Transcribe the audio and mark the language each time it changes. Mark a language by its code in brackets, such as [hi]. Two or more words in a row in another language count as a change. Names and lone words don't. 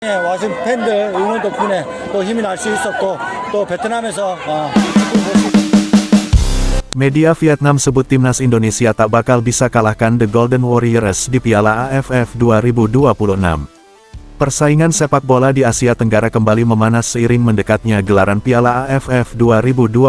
[ko] 와준 팬들 응원 덕분에 또 힘이 날 수 있었고 또 베트남에서 [id] Media Vietnam sebut timnas Indonesia tak bakal bisa kalahkan The Golden Warriors di Piala AFF 2026. Persaingan sepak bola di Asia Tenggara kembali memanas seiring mendekatnya gelaran Piala AFF 2026.